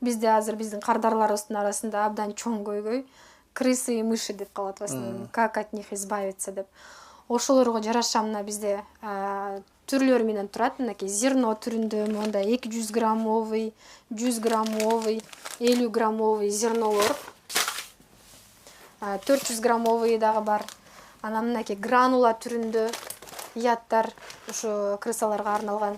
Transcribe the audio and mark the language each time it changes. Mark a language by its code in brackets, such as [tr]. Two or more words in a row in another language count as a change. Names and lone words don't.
[ky] Бизде азыр биздин кардарларыбыздын арасында абдан чоң көйгөй [ru] крысы и мыши [ky] деп калат [ru] в основном. Как от них избавиться [ky] деп. Ошолорго жараша мына бизде түрлөр менен турат. Мынакей зерно түрүндө монда 200 граммовый, 100 граммовый, 50 граммовый зернолор. 400 граммовый дагы бар. Анан мынакей гранула түрүндө яттар ушу крысаларга арналган.